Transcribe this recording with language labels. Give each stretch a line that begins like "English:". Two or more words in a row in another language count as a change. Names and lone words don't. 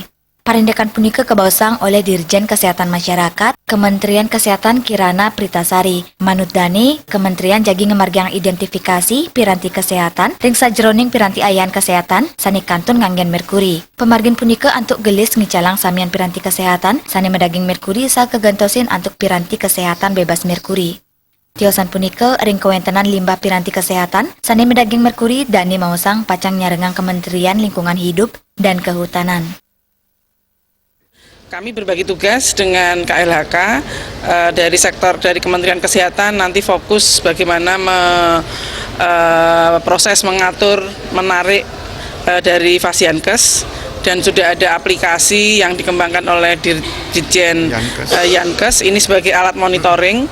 Balinese: Parindekan punika kebawasang oleh Dirjen Kesehatan Masyarakat, Kementerian Kesehatan Kirana Pritasari, Manut Dani, Kementerian Jagi ngemargiang identifikasi piranti kesehatan, ring sajeroning piranti ayahan kesehatan, sani kantun nganggen merkuri. Pemargin punika antuk gelis ngicalang samian piranti kesehatan, sani medaging merkuri sa kegentosin antuk piranti kesehatan bebas merkuri. Tiosan punika ring kewentenan limbah piranti kesehatan, sani medaging merkuri Dani mawasang pacang nyarengang Kementerian Lingkungan Hidup dan Kehutanan.
Indonesian: Kami berbagi tugas dengan KLHK dari Kementerian Kesehatan nanti fokus bagaimana proses mengatur, menarik dari Fasiankes dan sudah ada aplikasi yang dikembangkan oleh Dirjen Yankes ini sebagai alat monitoring.